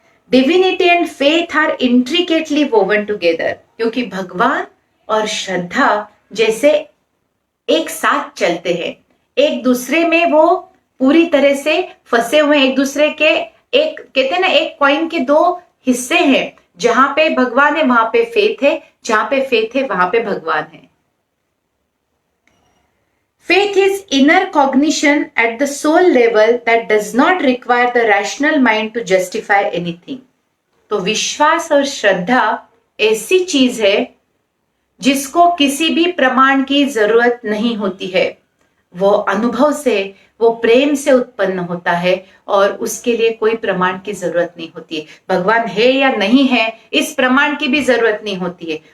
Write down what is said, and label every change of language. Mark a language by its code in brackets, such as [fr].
[hi] Divinity and faith are intricately woven together, क्योंकि भगवान और श्रद्धा जैसे एक साथ चलते हैं, एक दूसरे में वो पूरी तरह से फंसे हुए, एक दूसरे के, एक कहते हैं ना, एक कॉइन के दो हिस्से हैं। जहां पे भगवान है वहां पे फेथ है, जहां पे फेथ है वहां पे भगवान है। [en] Faith is inner cognition at the soul level that does not require the rational mind to justify anything. [hi] तो विश्वास और श्रद्धा ऐसी चीज है जिसको किसी भी प्रमाण की जरूरत नहीं होती है। वो अनुभव से, वो प्रेम से उत्पन्न होता है और उसके लिए कोई प्रमाण की जरूरत नहीं होती है। भगवान है या नहीं है इस प्रमाण की भी जरूरत नहीं होती है।